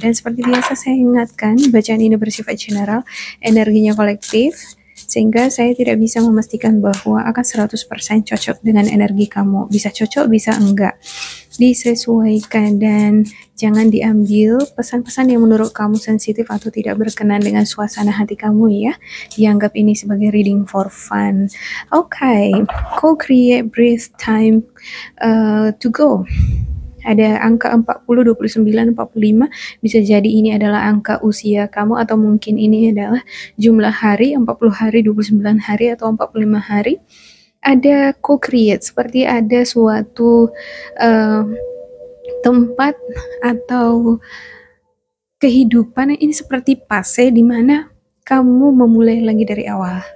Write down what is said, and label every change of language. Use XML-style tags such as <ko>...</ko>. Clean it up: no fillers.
<id>Dan seperti biasa saya ingatkan, bacaan ini bersifat general, energinya kolektif, sehingga saya tidak bisa memastikan bahwa akan 100% cocok dengan energi kamu. Bisa cocok, bisa enggak. Disesuaikan dan jangan diambil pesan-pesan yang menurut kamu sensitif atau tidak berkenan dengan suasana hati kamu ya. Dianggap ini sebagai</id> <en>reading for fun. Okay, co-create, breathe, time to go.</en> <id>Ada angka 40, 29, 45, bisa jadi ini adalah angka usia kamu atau mungkin ini adalah jumlah hari, 40 hari, 29 hari, atau 45 hari. Ada co-create, seperti ada suatu tempat atau kehidupan ini seperti fase di mana kamu memulai lagi dari awal.</id>